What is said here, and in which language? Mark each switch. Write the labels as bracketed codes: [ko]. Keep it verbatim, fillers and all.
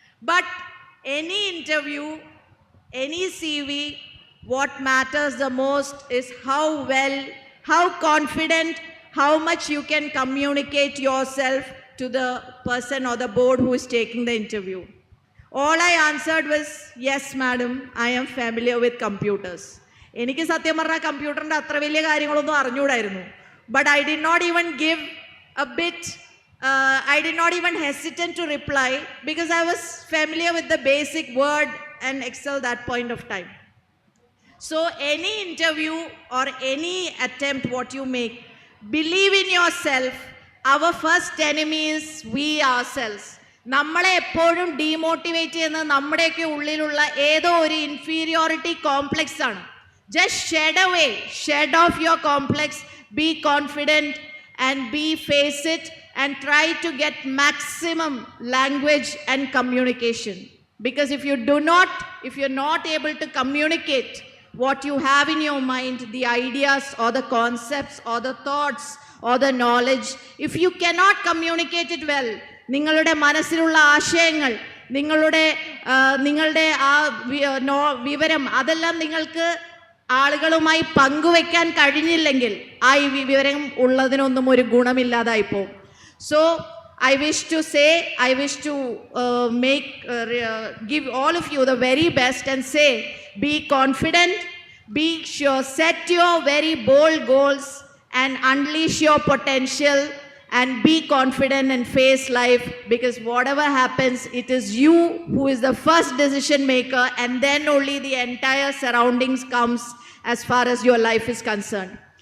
[en] But any interview, any C V, what matters the most is how well, how confident, how much you can communicate yourself to the person or the board who is taking the interview. All I answered was, yes madam, I am familiar with computers. [ml] എനിക്ക് സത്യം പറഞ്ഞാൽ കമ്പ്യൂട്ടറിൻ്റെ അത്ര വലിയ കാര്യങ്ങളൊന്നും അറിഞ്ഞുകൂടായിരുന്നു. [en] but I did not even give a bit, uh, I did not even hesitate to reply because I was familiar with the basic word and Excel that point of time. So any interview or any attempt what you make, believe in yourself. Our first enemy is we ourselves. [ml] നമ്മളെ എപ്പോഴും demotivate ചെയ്യുന്നത് നമ്മുടെയൊക്കെ ഉള്ളിലുള്ള ഏതോ ഒരു inferiority complex ആണ്. [en] Just shed away, shed off your complex, be confident and be face it and try to get maximum language and communication. Because if you do not, if you're not able to communicate what you have in your mind, the ideas or the concepts or the thoughts or the knowledge, if you cannot communicate it well, [ml] നിങ്ങളുടെ മനസ്സിലുള്ള ആശയങ്ങൾ, നിങ്ങളുടെ ആ, നിങ്ങളുടെ ആ V- no- വിവരം, അതെല്ലാം നിങ്ങൾക്ക് ആളുകളുമായി പങ്കുവെക്കാൻ കഴിഞ്ഞില്ലെങ്കിൽ ആ ഈ വി- വിവരം ഉള്ളതിനൊന്നും ഒരു ഗുണമില്ലാതായി പോകും. [en] So I wish to say, I wish to uh, make, uh, re- uh, give all of you the very best and say, be confident, be sure, set your very bold goals and unleash your potential and be confident and face life, because whatever happens, it is you who is the first decision maker, and then only the entire surroundings comes as far as your life is concerned.